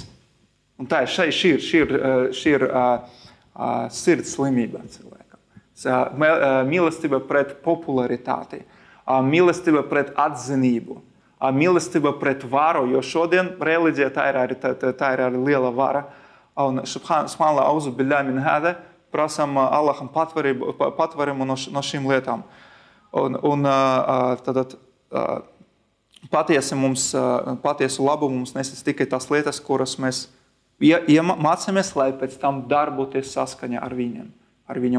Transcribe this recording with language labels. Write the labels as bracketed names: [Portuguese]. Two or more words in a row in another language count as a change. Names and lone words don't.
[Latvian] Un tā šī ir sirds slimība cilvēkam. Mīlestība pret popularitāti, mīlestība pret atzinību, mīlestība pret varu, jo šodien reliģija tā ir arī liela vara. Un subhanallah, [Arabic] أعوذ بالله من هذا, [Latvian] prasam Allaham patvarumu no šīm lietām. Un tad patiesu labumu mums nesis tikai tās lietas, kuras mēs mācāmies, lai pēc tam darboties saskaņā ar viņam.